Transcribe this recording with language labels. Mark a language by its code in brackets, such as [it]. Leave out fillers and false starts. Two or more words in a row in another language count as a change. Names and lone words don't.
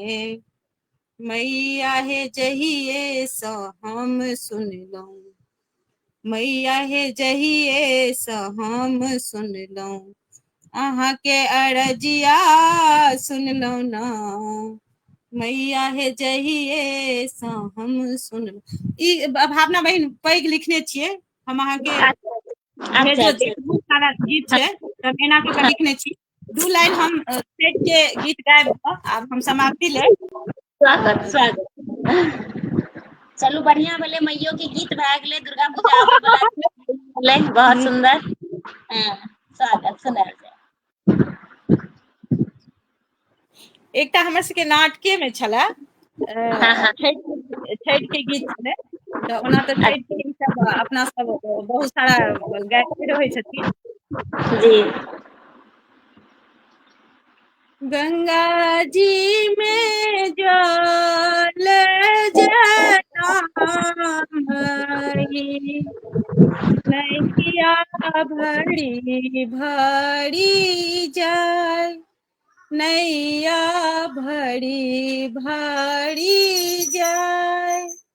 [mai] मैया हे जहिए सो हम सुन लो, मैया हे जहिए सो हम सुन लो, अहाँ के अरजिया सुन लो ना, मैया हे जहिए सो हम सुन लो। ई भावना बहिन पैघ लिखने छियै, हम अहाँ के अच्छा भेजो अच्छा देब, बहुत सारा गीत छै तब एना के के लिखने छी। 2 लाइन हम सेठ के गीत गायब कऽ आब हम समाप्ति ले। स्वागत स्वागत। चलू बढ़िया भेलै, मैयो के गीत भए गेलै, दुर्गा पूजा आबै वाला छै, बहुत सुंदर। स्वागत सुनायल जाय। एकटा हमर सबके नाटके में छला हाँ हाँ छठि के गीत छलै, तऽ ओना तऽ छठि के ई सब अपना सब बहुत सारा गाइते रहै छथिन। जी। गंगा जी में जल जटाई, नैया भरी भरी जाय, नैया भरी भरी जाय,